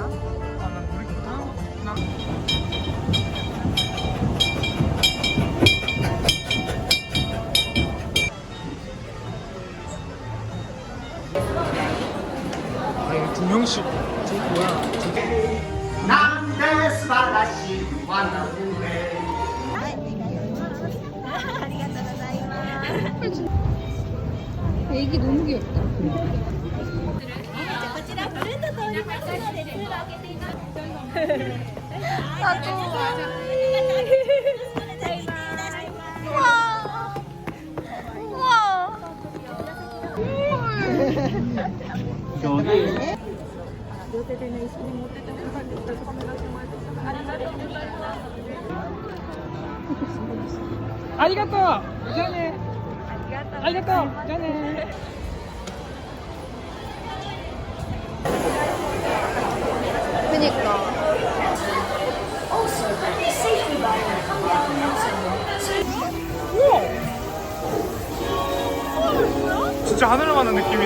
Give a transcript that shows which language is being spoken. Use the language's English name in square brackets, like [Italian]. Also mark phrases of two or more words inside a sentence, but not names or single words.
[Korean] 난 우리 난 아 이거 두 명씩 뭐야? 두 개. [Japanese] なんて素晴らしい [English] wonderful day [Korean] 애기 너무 귀엽다. [Japanese] こちらプルンと通りますので、通路開けています。 [Korean] 나도. 우와. 우와. [Japanese] ありがとう。じゃあね。ありがとう。じゃあね。 [Korean] 그니까. 진짜 하늘을 가는 느낌이다.